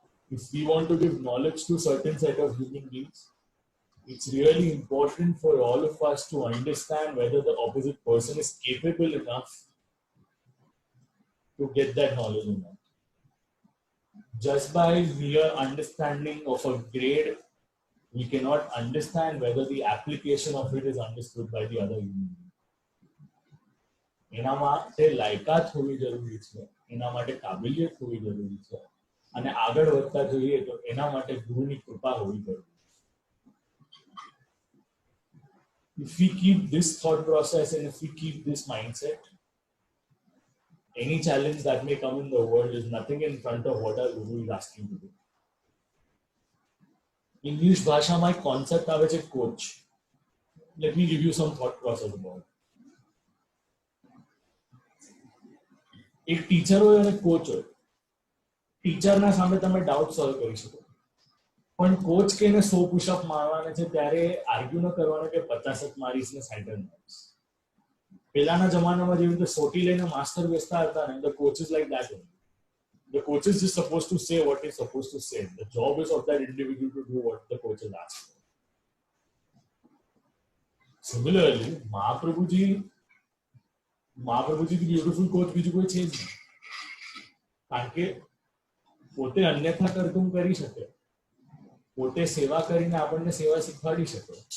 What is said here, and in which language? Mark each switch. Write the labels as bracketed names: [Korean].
[English] If we want to give knowledge to certain set of human beings, it's really important for all of us to understand whether the opposite person is capable enough to get that knowledge or not. Just by mere understanding of a grade, we cannot understand whether the application of it is understood by the other human being. [Gujarati] એના માટે લાયકાત હોવી જરૂરી છે, એના માટે કાબિલિયત હોવી જરૂરી છે, અને આગળ વધતા જોઈએ તો એના માટે ગુરુની કૃપા હોવી જરૂરી છે. [English] If we keep this thought process and if we keep this mindset, any challenge that may come in the world is nothing in front of what our Guru is asking to do. [Gujarati] English ભાષામાં એક concept આવે છે coach. [English] Let me give you some thought process about it. [Gujarati] એક teacher હોય અને coach હોય. ટીચરના સામે તમે ડાઉટ સોલ્વ કરી શકો, પણ કોચ કે એને 100 પુશઅપ મારવાના છે ત્યારે આર્ગ્યુ ન કરવાનો કે 50 જ મારીશ ને 60 જ મારીશ. પહેલાના જમાનામાં જેવી રીતે સોટી લઈને માસ્ટર બેસતા હતા ને, [English] the coach is like that only. The coach is just supposed to say what he's supposed to say. The job is of that individual to do what the coach is asked for. [Gujarati] Similarly, Mahaprabhuji beautiful coach બીજું કોઈ છે જ નહીં, કારણ કે પોતે અન્યથા કરતું કરી શકે, પોતે સેવા કરીને આપણને સેવા શીખવાડી શકે.